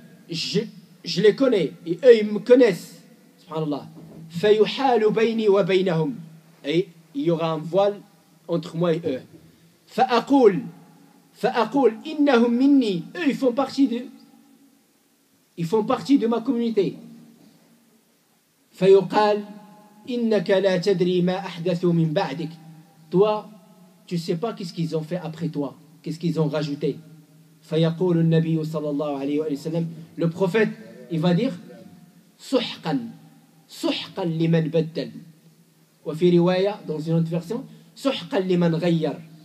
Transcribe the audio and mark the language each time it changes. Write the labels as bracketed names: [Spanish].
[French] Je les connais et eux ils me connaissent. [Arabic] Subhanallah. فيحال بيني وبينهم. [French] Et il y aura un voile entre moi et eux. [Arabic] فأقول إنهم مني. [French] Eux ils font partie de ma communauté. [Arabic] فيقال إنك لا تدري ما أحدثوا من بعدك. [French] Toi, tu sais pas qu'est-ce qu'ils ont fait après toi, qu'est-ce qu'ils ont rajouté. [Arabic] فيقول النبي صلى الله عليه وسلم, [French] le prophète, il va dire [Arabic] سحقا لمن بدل. وفي رواية, [French] dans une autre version, [Arabic] سحقا لمن غير.